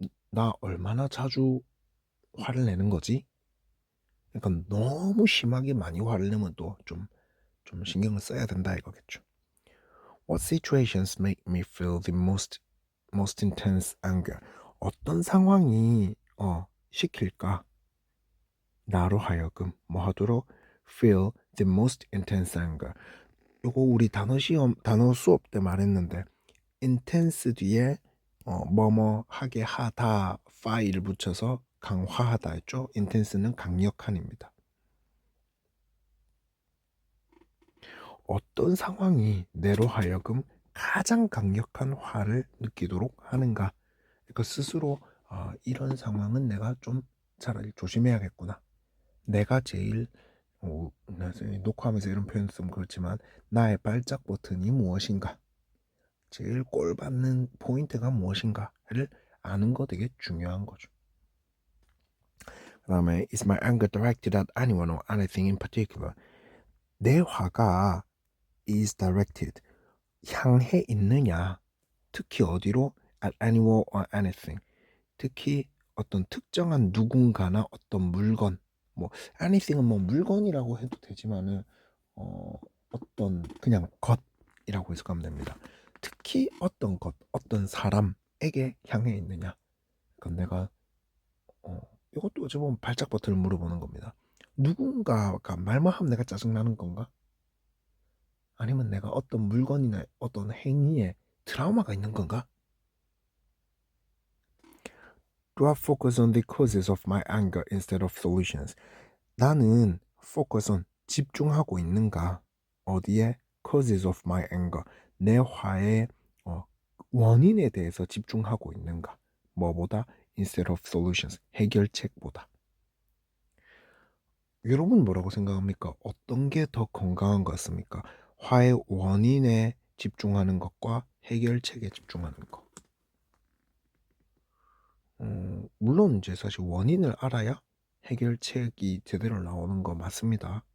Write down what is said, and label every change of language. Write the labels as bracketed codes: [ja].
[ko] 나 얼마나 자주 화를 내는 거지? 그러니까 너무 심하게 많이 화를 내면 또 좀 신경을 써야 된다 이거겠죠. [en] What situations make me feel the most intense anger? [ko] 어떤 상황이 시킬까? 나로 하여금 뭐 하도록? [en] Feel the most intense anger. [ko] 요거 우리 단어 수업 때 말했는데 intense 뒤에 뭐뭐 하게 하다 파일을 붙여서 강화하다 했죠. intense는 강력한입니다. 어떤 상황이 내로 하여금 가장 강력한 화를 느끼도록 하는가? 그러니까 스스로 이런 상황은 내가 좀 차라리 조심해야겠구나. 내가 제일 녹화하면서 이런 표현 쓰면 그렇지만 나의 발작 버튼이 무엇인가? 제일 꼴 받는 포인트가 무엇인가를 아는 거 되게 중요한 거죠. 그 다음에 [en] Is my anger directed at anyone or anything in particular? [ko] 내 화가 [en] is directed, [ko] 향해 있느냐, 특히 어디로? [en] At anyone or anything. [ko] 특히 어떤 특정한 누군가나 어떤 물건, 뭐 anything은 뭐 물건이라고 해도 되지만은 어떤 그냥 것이라고 해석하면 됩니다. 특히 어떤 것, 어떤 사람에게 향해 있느냐. 그건 내가 이것도 어찌 보면 발작 버튼을 물어보는 겁니다. 누군가가 말만 하면 내가 짜증나는 건가? 아니면 내가 어떤 물건이나 어떤 행위에 트라우마가 있는 건가? [en] Do I focus on the causes of my anger instead of solutions? [ko] 나는 [en] focus on, [ko] 집중하고 있는가? 어디에? [en] Causes of my anger. [ko] 내 화의 원인에 대해서 집중하고 있는가? 뭐보다? [en] Instead of solutions. [ko] 해결책보다. 여러분 뭐라고 생각합니까? 어떤 게 더 건강한 것 같습니까? 화의 원인에 집중하는 것과 해결책에 집중하는 것. 물론 이제 사실 원인을 알아야 해결책이 제대로 나오는 거 맞습니다.